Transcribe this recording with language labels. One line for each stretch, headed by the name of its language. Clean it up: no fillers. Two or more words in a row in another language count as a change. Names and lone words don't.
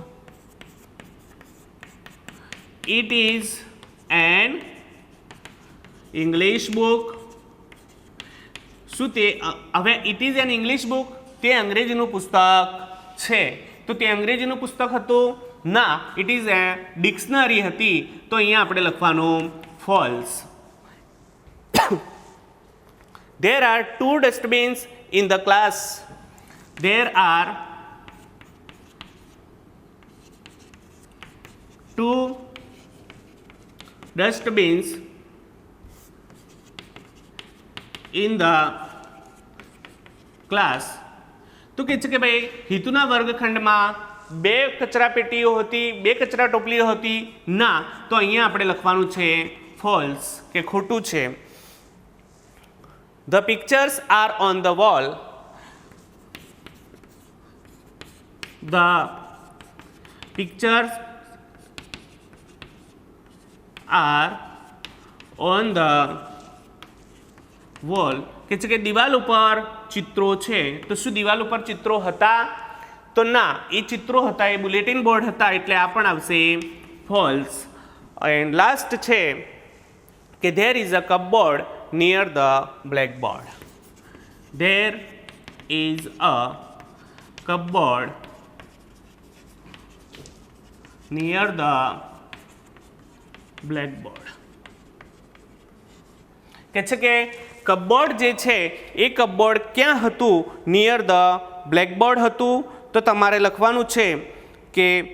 English: It is an English book.
Gujarati: શું તે હવે
English: it is an English book
Gujarati: તે અંગ્રેજીનું પુસ્તક છે તો તે અંગ્રેજીનું પુસ્તક હતું? ના,
English: it is a dictionary
Gujarati: હતી તો અહીંયા આપણે લખવાનું ફોલ્સ.
English: There are 2 dustbins in the class. There are 2 dustbins in the class.
Gujarati: તો કહે છે કે ભાઈ હિતુના વર્ગખંડમાં 2 કચરા પેટીઓ હતી, 2 કચરા ટોપલીઓ હતી? ના, તો અહીંયા આપણે લખવાનું છે ફોલ્સ કે ખોટું છે.
English: The pictures are on the wall. The pictures are on the wall.
Gujarati: કે છે કે દિવાલ ઉપર ચિત્રો છે. તો શું દિવાલ ઉપર ચિત્રો હતા? તો ના, એ ચિત્રો હતા એ
English: bulletin board
Gujarati: હતા એટલે આ પણ આવશે ફોલ્સ.
English: and last
Gujarati: છે કે
English: there is a cupboard near the blackboard. There is a cupboard near the blackboard.
Gujarati: કહે છે કે કપબોર્ડ જે છે એ કપબોર્ડ ક્યાં હતું?
English: near the blackboard
Gujarati: હતું. તો તમારે લખવાનું છે કે